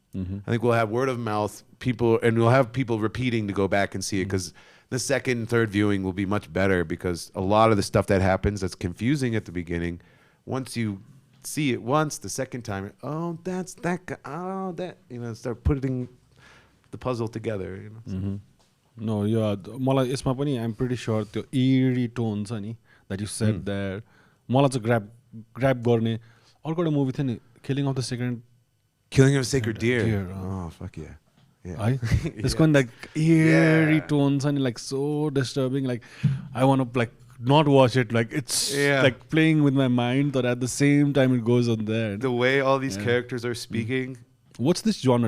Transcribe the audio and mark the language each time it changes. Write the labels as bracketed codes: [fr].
[en] I think we'll have word of mouth, people, and we'll have people repeating to go back and see it, because the second and third viewing will be much better, because a lot of the stuff that happens that's confusing at the beginning, once you see it once, the second time, oh, that's that guy, oh, that, you know, start putting the puzzle together, you know. No, yeah, [ne] मलाई यसमा पनि [en] I'm pretty sure [ne] त्यो eerie tone छ नि [en] that you said there. [ne] मलाई चाहिँ grab गर्ने अर्को एउटा मुभी थियो नि, Killing of the [en] Sacred Deer. Oh, fuck yeah. [ne] है त्यसको नि [en] like eerie tone छ नि, like so disturbing, like I want to like not watch it, like it's like playing with my mind, but at the same time it goes on there. The way all these characters are speaking. What's this genre?